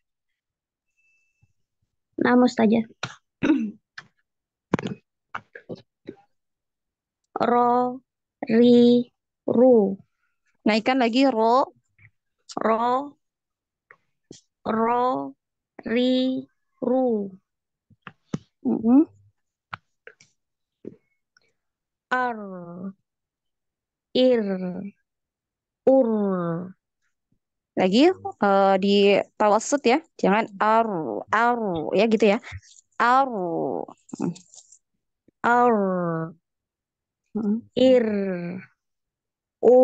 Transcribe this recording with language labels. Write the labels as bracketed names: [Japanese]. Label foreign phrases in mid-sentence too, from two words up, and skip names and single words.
[Indonesian] Nah, Ustazah. [Arabic] Ro, ri, ru. [Indonesian] Naikkan lagi ro, [Arabic] Ro, ro, ri, ru. Ar, ir, ur. [Indonesian] lagi di tawasud ya, jangan aru, aru ya gitu ya, [Arabic] aru, Ar, Mm. ir, ur.